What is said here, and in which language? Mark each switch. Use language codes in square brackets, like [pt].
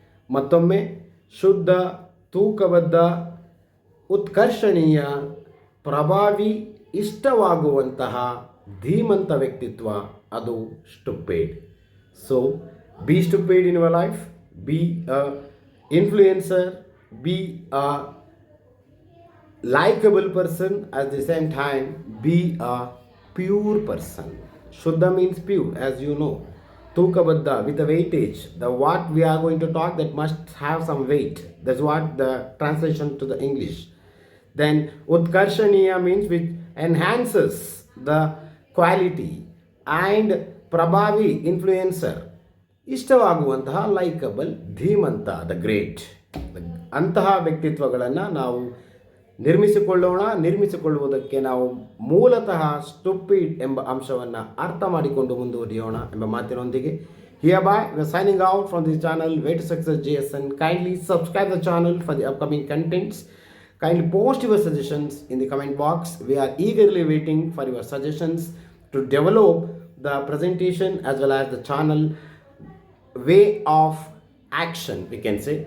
[kn] ಮತ್ತೊಮ್ಮೆ ಶುದ್ಧ, ತೂಕಬದ್ಧ, ಉತ್ಕರ್ಷಣೀಯ, ಪ್ರಭಾವಿ, ಇಷ್ಟವಾಗುವಂತಹ ಧೀಮಂತ ವ್ಯಕ್ತಿತ್ವ ಅದು stupid. [en] So be stupid in your life, be a influencer, be a likable person, at the same time be a pure person. Shuddha means pure, as you know. Tukabadda, with a weightage. The what we are going to talk, that must have some weight. That's what the translation to the English. Then Utkarshaniya means which enhances the quality. And Prabhavi, influencer. ಇಷ್ಟವಾಗುವಂತಹ likable, ಧೀಮಂತ, the great. [kn] ಅಂತಹ ವ್ಯಕ್ತಿತ್ವಗಳನ್ನು ನಾವು ನಿರ್ಮಿಸಿಕೊಳ್ಳುವುದಕ್ಕೆ ನಾವು ಮೂಲತಃ stupid ಎಂಬ ಅಂಶವನ್ನು ಅರ್ಥ ಮಾಡಿಕೊಂಡು ಮುಂದುವರಿಯೋಣ ಎಂಬ ಮಾತಿನೊಂದಿಗೆ [en] hereby we are signing out from this channel, Way to Success JSN. Kindly subscribe the channel for the upcoming contents. Kindly post your suggestions in the comment box. We are eagerly waiting for your suggestions to develop the presentation as well as the channel way of action, we can say.